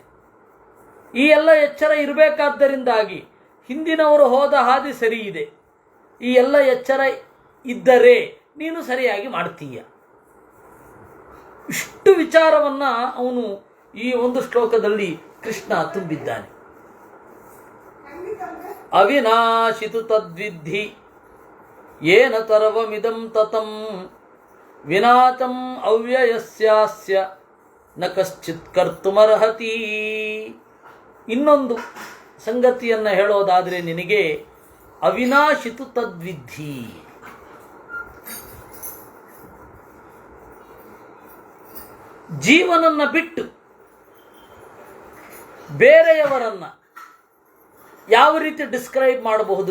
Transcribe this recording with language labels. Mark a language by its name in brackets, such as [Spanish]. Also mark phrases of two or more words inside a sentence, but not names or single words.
[Kannada] ಈ ಎಲ್ಲ ಎಚ್ಚರ ಇರಬೇಕಾದ್ದರಿಂದಾಗಿ ಹಿಂದಿನವರು ಹೋದ ಹಾದಿ ಸರಿ ಇದೆ. ಈ ಎಲ್ಲ ಎಚ್ಚರ ಇದ್ದರೆ ನೀನು ಸರಿಯಾಗಿ ಮಾಡ್ತೀಯ. ಇಷ್ಟು ವಿಚಾರವನ್ನು ಅವನು ಈ ಒಂದು ಶ್ಲೋಕದಲ್ಲಿ ಕೃಷ್ಣ ತುಂಬಿದ್ದಾನೆ. [Sanskrit] ಅವಿನಾಶಿತು ತದ್ವಿಧಿ ಯೇನ ತರ್ವಮಿದಂ ತತಂ ವಿನಾಶಂ ಅವ್ಯಯಸ್ಯಾಸ್ಯ ನ ಕಶ್ಚಿತ್ ಕರ್ತುಮರ್ಹತಿ. [Kannada] ಇನ್ನೊಂದು ಸಂಗತಿಯನ್ನು ಹೇಳೋದಾದರೆ ನಿನಗೆ [Sanskrit] ಅವಿನಾಶಿತು ತದ್ವಿಧಿ. [Kannada] ಜೀವನನ್ನ ಬಿಟ್ಟು ಬೇರೆಯವರನ್ನ ಯಾವ ರೀತಿ ಡಿಸ್ಕ್ರೈಬ್ ಮಾಡಬಹುದು?